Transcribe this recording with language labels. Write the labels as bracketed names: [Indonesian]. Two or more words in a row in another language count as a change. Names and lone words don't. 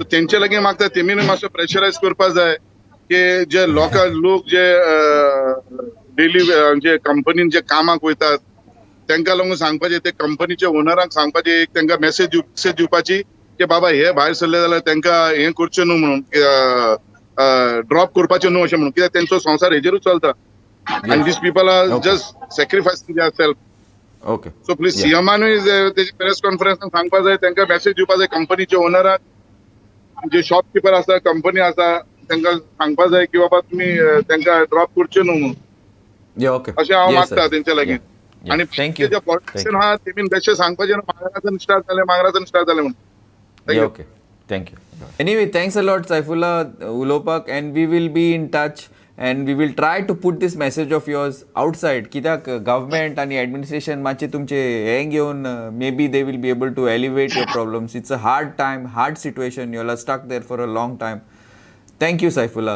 [Konkani] तेंचे लागीं मागता तेमीन मातसो प्रेशरायज करपा जाय की जे लोक जे डेली जे कंपनीन जे कामाक वयतात तांकां लागून सांगपाचें, ते कंपनीचे ओनरांक सांगपाचें, एक तांकां मेसेज दिवपाची की बाबा हे भायर सरले जाल्यार तांकां हें करचें न्हू म्हणून, ड्रॉप करपाचें न्हू अशें म्हणून. कित्याक तेंचो संवसार हेजेरूच चलता. [English] And these people are just sacrificing themselves. [Konkani] ओके. [English] So please [Konkani] सीएमानूय तेजी प्रेस कॉन्फरन्सान सांगपा जाय, तांकां मेसेज दिवपा जाय कंपनीचे ओनराक, जे शॉपकीपर आसा, कंपनी आसा तांकां सांगपा जाय की बाबा तुमी तांकां ड्रॉप करचे न्हू म्हणून. [English] Yeah okay. [Konkani] अशें हांव मागता तेंच्या लागीं. आनी थँक्यू. जे पॉलिटिशियन आहा तेमीन बेश्टे सांगपाचें न्हू, मांगरासान स्टार्ट जालें म्हणून. [English] Yeah, okay. Thank you. Anyway, thanks a lot, Saifullah Ulopak, and we will be in touch and we will try to put this message of yours outside. कित्याक government and administration [Konkani] मातशे तुमचे हें घेवन [English] maybe they will be able to elevate your problems. It's a hard time, hard situation. You are stuck there for a long time. Thank you, Saifullah.